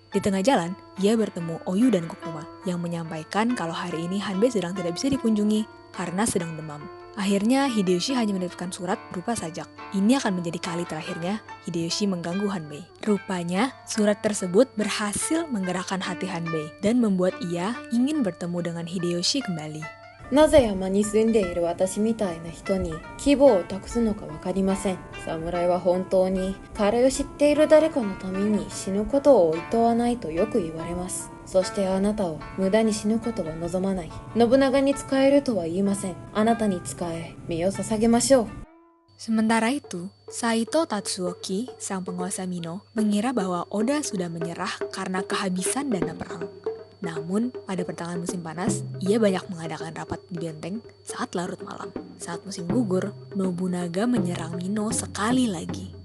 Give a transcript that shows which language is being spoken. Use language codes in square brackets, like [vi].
[id] Di tengah jalan, ia bertemu Oyu dan Kokuma yang menyampaikan kalau hari ini Hanbei sedang tidak bisa dikunjungi karena sedang demam. Akhirnya, Hideyoshi hanya menitipkan surat berupa sajak. Ini akan menjadi kali terakhirnya Hideyoshi mengganggu Hanbei. Rupanya, surat tersebut berhasil menggerakkan hati Hanbei dan membuat ia ingin bertemu dengan Hideyoshi kembali. [ja] なぜ山に住んでいる私みたいな人に希望を託すのかわかりません。侍は本当に彼を知っている誰かのために死ぬことを厭わないとよく言われます。そしてあなたを無駄に死ぬことは望まない。信長に仕えるとは言いません。あなたに仕え身を捧げましょう。 [id] Sementara itu, Saito Tatsuoki, sang penguasa Mino, mengira bahwa Oda sudah menyerah karena kehabisan dana perang. Namun, pada pertengahan musim panas, ia banyak mengadakan rapat di benteng saat larut malam. Saat musim gugur, Nobunaga menyerang Mino sekali lagi.